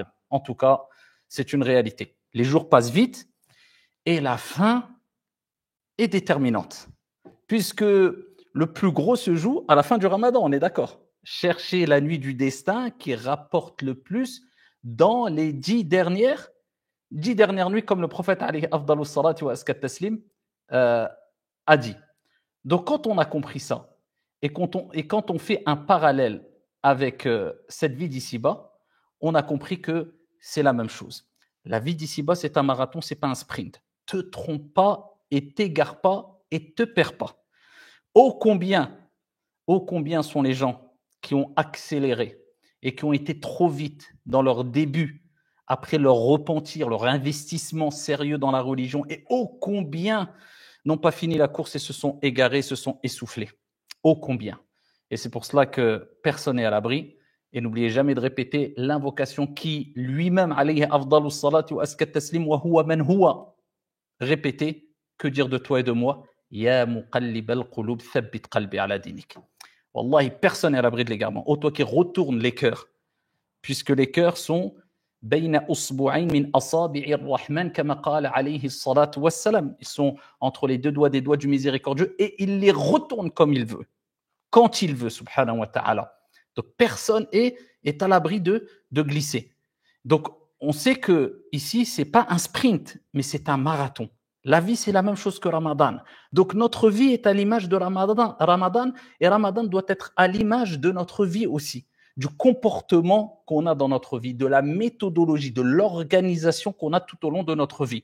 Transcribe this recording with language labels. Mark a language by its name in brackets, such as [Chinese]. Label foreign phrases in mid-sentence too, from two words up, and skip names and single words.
[French] En tout cas, c'est une réalité. Les jours passent vite et la fin est déterminante. Puisque le plus gros se joue à la fin du Ramadan, on est d'accord. Cherchez la nuit du destin qui rapporte le plus dans les 10 dernières nuits, comme le prophète [Arabic] عليه أفضل الصلاة وأزكى التسليم [French] a dit. Donc quand on a compris ça, et quand on fait un parallèle avec cette vie d'ici-bas, on a compris que c'est la même chose. La vie d'ici-bas, c'est un marathon, c'est pas un sprint. Te trompe pas et t'égare pas et te perds pas. Ô combien sont les gens qui ont accéléré et qui ont été trop vite dans leur début, après leur repentir, leur investissement sérieux dans la religion, et ô combien n'ont pas fini la course et se sont égarés, se sont essoufflés. Ô combien. Et c'est pour cela que personne n'est à l'abri. Et n'oubliez jamais de répéter l'invocation qui lui-même, [Arabic] عليه أفضل الصلاة وأزكى التسليم وهو من هو. [French] Répétez, que dire de toi et de moi? [Arabic] يا مقلب القلوب ثبت قلبي على دينك. [French] Wallahi, personne n'est à l'abri de l'égarement. Ô toi qui retourne les cœurs, puisque les cœurs sont [Arabic] بين إصبعين من أصابع الرحمن كما قال عليه الصلاة والسلام. [French] Ils sont entre les deux doigts des doigts du miséricordieux et il les retourne comme il veut, quand il veut, [Arabic] سبحانه وتعالى. [French] Donc personne est à l'abri de glisser. Donc on sait que ici c'est pas un sprint, mais c'est un marathon. La vie, c'est la même chose que Ramadan. Donc, notre vie est à l'image de Ramadan, et Ramadan doit être à l'image de notre vie aussi, du comportement qu'on a dans notre vie, de la méthodologie, de l'organisation qu'on a tout au long de notre vie.